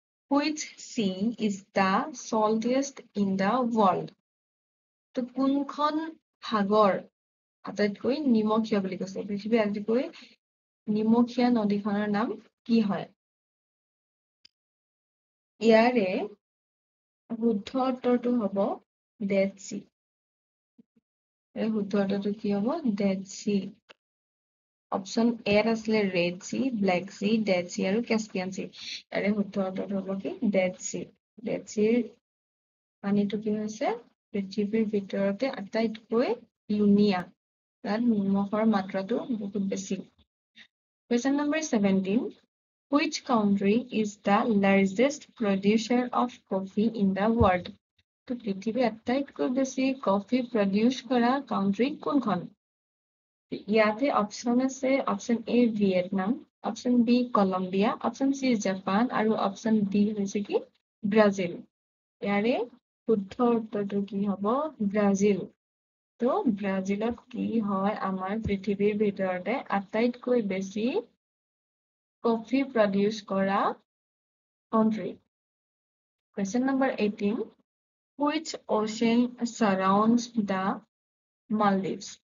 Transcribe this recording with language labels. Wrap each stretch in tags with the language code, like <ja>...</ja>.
<en>Which sea is the saltiest in the world?</en> <as>তো কোনখন সাগৰ আটাইতকৈ নিমখীয়া বুলি কৈছে? পৃথিৱীৰ আটাইতকৈ নিমখীয়া নদীখনৰ নাম কি হয়? ইয়াৰে শুদ্ধ উত্তৰটো হ'ব ডেড চি। শুদ্ধ উত্তৰটো কি হ'ব? Dead C. অপশ্যন এ আছিলে red C, Black Sea, dead C আৰু কাস্পিয়ান চি। ইয়াৰে শুদ্ধ উত্তৰটো হ'ব কি? Dead C. ডেড চিৰ পানীটো কি হৈছে? পৃথিৱীৰ ভিতৰতে আটাইতকৈ লুণীয়া। তাত নিমখৰ মাত্ৰাটো বহুত বেছি।</as> <en>Question number 17. Which country is the largest producer of coffee in the world?</en> <as>তো পৃথিৱীৰ আটাইতকৈ বেছি কফি প্ৰডিউচ কৰা কাউন্ট্ৰি কোনখন? ইয়াতে অপশ্যন আছে option A Vietnam, option B Columbia, option C Japan আৰু অপশ্যন ডি হৈছে কি ব্ৰাজিল। ইয়াৰে শুদ্ধ উত্তৰটো কি হ'ব? ব্ৰাজিল। তো ব্ৰাজিলত কি হয় আমাৰ পৃথিৱীৰ ভিতৰতে আটাইতকৈ বেছি কফি প্ৰডিউচ কৰা country.</as> <en>Question number 18. Which ocean surrounds the Maldives?</en>